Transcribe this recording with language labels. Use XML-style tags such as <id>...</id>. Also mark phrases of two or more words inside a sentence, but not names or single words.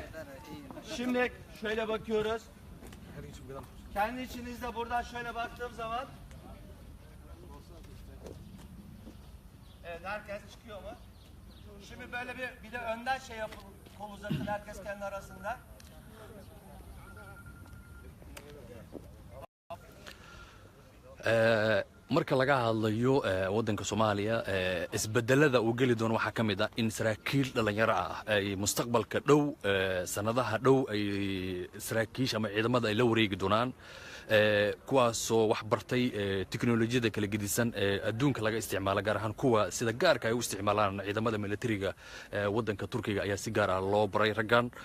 <tr>Şimdi şöyle bakıyoruz. Kendi içinizde buradan şöyle baktığım zaman evet herkes çıkıyor mu? Şimdi böyle bir de önden şey yapın, kol uzatın herkes kendi arasında.</tr> <so>marka laga hadlayo waddanka Soomaaliya isbedelada uu geli doono waxaa ka mid ah in saraakiil dhalinyaro ah ay mustaqbalka dhow sanadaha dhow ay saraakiisha ama ciidamada ay la wareegi doonaan kuwaasoo wax bartay tiknoolajiyada kala gedisan ee adduunka laga isticmaalo gaar ahaan kuwa sida gaarka ay u isticmaalaan ciidamada militariga waddanka Turkiga ayaa si gaar ah loo baray raggan</so>